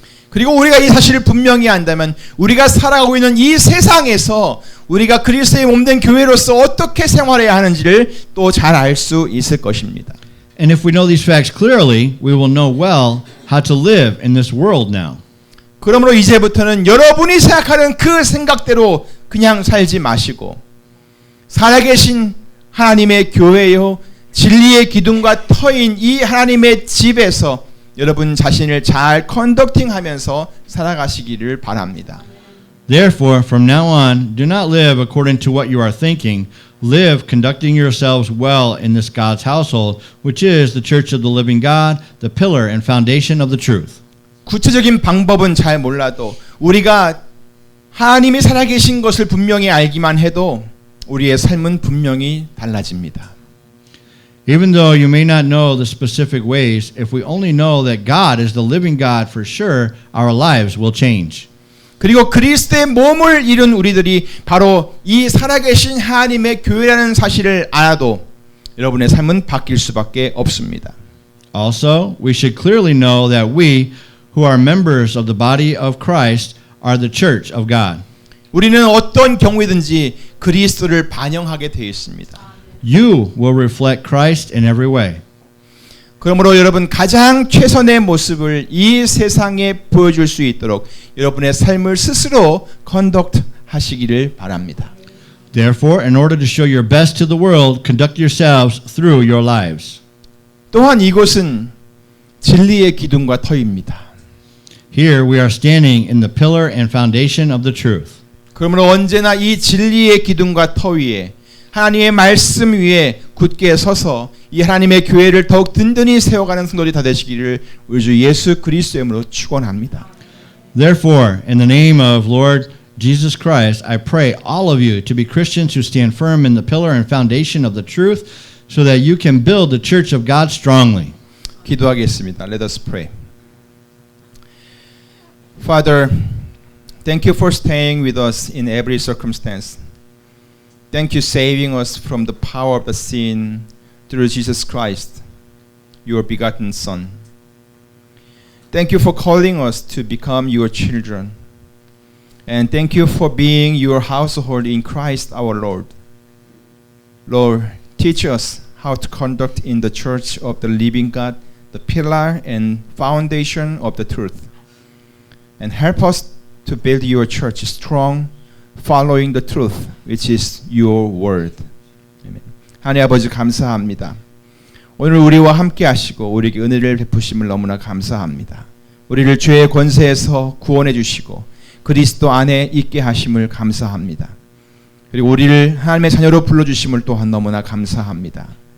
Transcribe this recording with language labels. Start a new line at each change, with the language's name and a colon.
Korean: 그리고 우리가 이 사실을 분명히 안다면 우리가 살아가고 있는 이 세상에서 우리가 그리스도의 몸된 교회로서 어떻게 생활해야 하는지를 또 잘 알 수 있을 것입니다.
English: And if we know these facts clearly, we will know well how to live in this world now.
Korean: 그러므로 이제부터는 여러분이 생각하는 그 생각대로 그냥 살지 마시고 살아계신 하나님의 교회요 진리의 기둥과 터인 이 하나님의 집에서 여러분 자신을 잘 컨덕팅하면서 살아가시기를 바랍니다.
English: Therefore, from now on, do not live according to what you are thinking. Live conducting yourselves well in this God's household, which is the church of the living God, the pillar and foundation of the truth.
Korean: 구체적인 방법은 잘 몰라도 우리가 하나님이 살아계신 것을 분명히 알기만 해도 우리의 삶은 분명히 달라집니다.
English: Even though you may not know the specific ways, if we only know that God is the living God for sure, our lives will change.
Korean: 그리고 그리스도의 몸을 이룬 우리들이 바로 이 살아계신 하나님의 교회라는 사실을 알아도 여러분의 삶은 바뀔 수밖에 없습니다.
English: Also, we should clearly know that we, who are members of the body of Christ, are the church of God.
Korean: 우리는 어떤 경우이든지 그리스도를 반영하게 되어 있습니다.
English: You will reflect Christ in every way.
Korean: 그러므로 여러분 가장 최선의 모습을 이 세상에 보여줄 수 있도록 여러분의 삶을 스스로 컨덕트 하시기를 바랍니다.
English: Therefore, in order to show your best to the world, conduct yourselves through your lives.
Korean: 또한 이곳은 진리의 기둥과 터입니다.
English: Here we are standing in the pillar and foundation of the truth.
Korean: 그러므로 언제나 이 진리의 기둥과 터 위에 하나님의 말씀 위에 굳게 서서 이 하나님의 교회를 더욱 든든히 세워가는 성도들이 다 되시기를 우리 주 예수 그리스도의 이름으로 축원합니다.
English: Therefore, in the name of Lord Jesus Christ, I pray all of you to be Christians who stand firm in the pillar and foundation of the truth so that you can build the church of God strongly.
Korean: 기도하겠습니다.
English: Let us pray. Father, thank you for staying with us in every circumstance. Thank you saving us from the power of the sin through Jesus Christ, your begotten Son. Thank you for calling us to become your children. And thank you for being your household in Christ our Lord. Lord, teach us how to conduct in the church of the living God, the pillar and foundation of the truth. And help us to build your church strong, following the truth, which is your word.
Korean: 아멘. 하나님 아버지 감사합니다. 오늘 우리와 함께 하시고 우리에게 은혜를 베푸심을 너무나 감사합니다. 우리를 죄의 권세에서 구원해 주시고 그리스도 안에 있게 하심을 감사합니다. 그리고 우리를 하나님의 자녀로 불러주심을 또한 너무나 감사합니다.